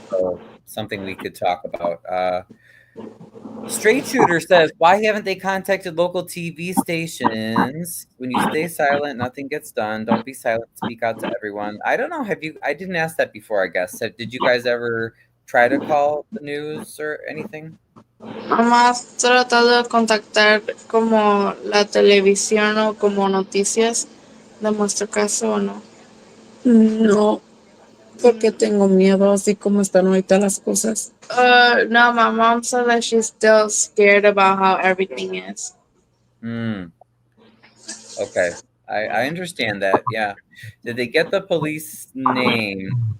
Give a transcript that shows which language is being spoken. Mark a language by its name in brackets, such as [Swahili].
[English] So something we could talk about. Straight Shooter says, why haven't they contacted local TV stations? When you stay silent, nothing gets done. Don't be silent. Speak out to everyone. I don't know. I didn't ask that before, I guess. Did you guys ever try to call the news or anything? [Spanish] Más tratado de contactar como la televisión o como noticias de nuestro caso, ¿o no? No, porque tengo miedo, así como están ahorita las cosas. [English] No, my mom said that she's still scared about how everything is. Okay. I understand that. Yeah. Did they get the police name?